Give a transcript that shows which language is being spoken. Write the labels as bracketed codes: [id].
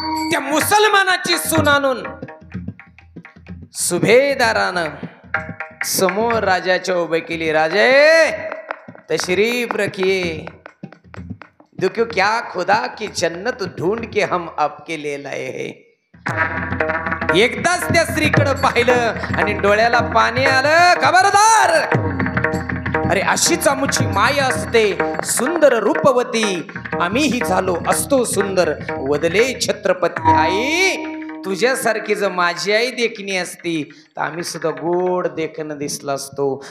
[mr] त्या मुसलमानाची सून आणून सुभेदारानं समोर राजाच्या उभे केली. [hi] राजे तशरीफ रखिए, देखो क्या खुदा की जन्नत ढूंढ के हम आपके लिए लाए हैं. [mr] एकदाच त्या स्त्रीकडे पाहिलं आणि डोळ्याला पाणी आलं. खबरदार, अरे अशीच आमची माया असते, सुंदर रूपवती आम्हीही झालो असतो सुंदर. वदले छत्रपती आई, तुझ्यासारखी जर माझी आई देखणी असती तर आम्ही सुद्धा गोड देखणं दिसला असतो.